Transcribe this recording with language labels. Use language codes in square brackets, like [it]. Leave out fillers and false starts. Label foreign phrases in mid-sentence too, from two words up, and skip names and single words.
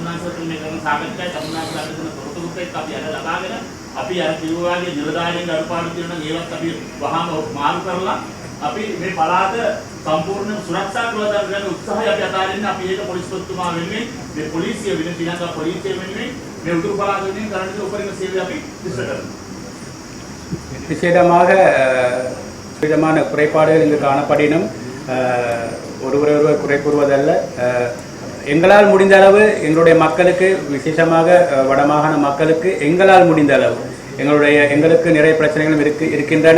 [si] දමුන්නාන්සලා මේ කරන සාකච්ඡාවේ දමුන්නාන්සලාට දෙන තොරතුරුත් එක්ක අපි අද ලබාගෙන අපි අර කිව්වාගේ නිලධාරීන්ගේ අඩුපාඩු තියෙනවා නම් ඒවත් අපි වහාම මාරු කරලා අපි මේ පළාත සම්පූර්ණ සුරක්ෂා කරලා ගන්න උත්සාහය අපි අතාරින්න අපි ඒක පොලිස්පතිතුමා වෙනුවෙන් මේ පොලිසිය වෙනුවෙන් ශ්‍රී ලංකා පොලිසිය වෙනුවෙන් මේ උතුරු පළාත වෙනුවෙන් කරන්න උපරිම සේවය අපි ඉෂ්ට කරනවා. [ta] விசேடமாக விதமான குறைபாடுகள் இங்கு காணப்படினும் ஒருவர் குறை கூறுவதல்ல. எங்களால் முடிந்த அளவு எங்களுடைய மக்களுக்கு விசேஷமாக வடமாகாண மக்களுக்கு எங்களால் முடிந்த அளவு எங்களுக்கு நிறைய பிரச்சனைகளும் இருக்கின்றன.